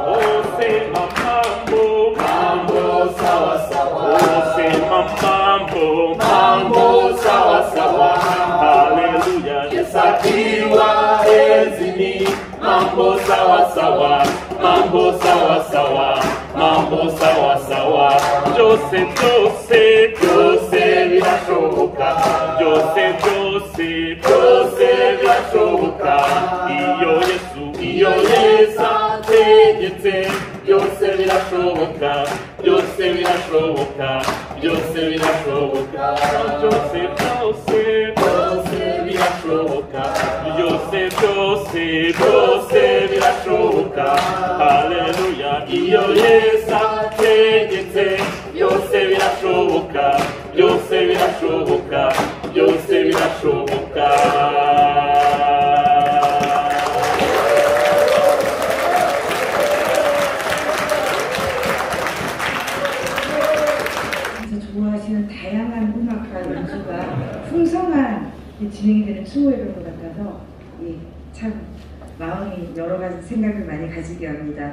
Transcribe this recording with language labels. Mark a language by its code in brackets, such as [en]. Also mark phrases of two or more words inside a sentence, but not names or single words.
[sw] Oh, sema mambo, mambo sawa sawa. Oh, sema mambo, mambo sawa sawa. Haleluya, Yesu akiwa enzini, mambo sawa sawa, mambo sawa sawa, mambo sawa sawa. [rw] Byose byose byose birashoboka, byose byose byose birashoboka. Iyo Yesu ategetse, byose birashoboka, byose birashoboka, byose birashoboka. Byose byose byose birashoboka, byose byose byose birashoboka. Haleluya, iyo Yesu ategetse, byose birashoboka, byose birashoboka, byose birashoboka. [ko] 좋아하시는 다양한 음악과 연주가 풍성한 진행이 되는 추모 예배인 것 같아서 참 마음이 여러 가지 생각을 많이 가지게 합니다.